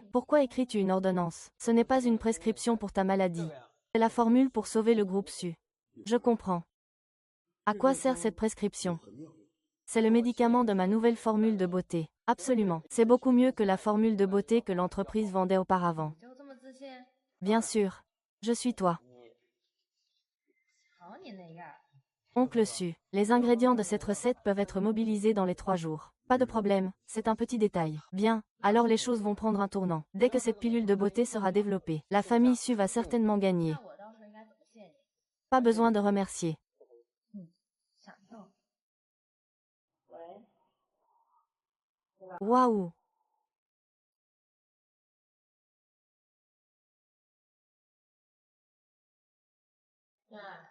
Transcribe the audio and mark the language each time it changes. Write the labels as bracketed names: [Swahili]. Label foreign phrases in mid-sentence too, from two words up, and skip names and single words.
[French] Pourquoi écris-tu une ordonnance? Ce n'est pas une prescription pour ta maladie. C'est la formule pour sauver le groupe Su. Je comprends. À quoi sert cette prescription? C'est le médicament de ma nouvelle formule de beauté. Absolument. C'est beaucoup mieux que la formule de beauté que l'entreprise vendait auparavant. [Chinese] 就这么自信？ [French] Bien sûr. Je suis toi. [Chinese] 瞧你那样。 [French] Oncle Su. Les ingrédients de cette recette peuvent être mobilisés dans les 3 jours. Pas de problème, c'est un petit détail. Bien, alors les choses vont prendre un tournant. Dès que cette pilule de beauté sera développée, la famille Su va certainement gagner. [Chinese] 那我到时候应该怎么谢你？ [French] Pas besoin de remercier. [Chinese] 想到。喂。 [French] Waouh! [Chinese] 那。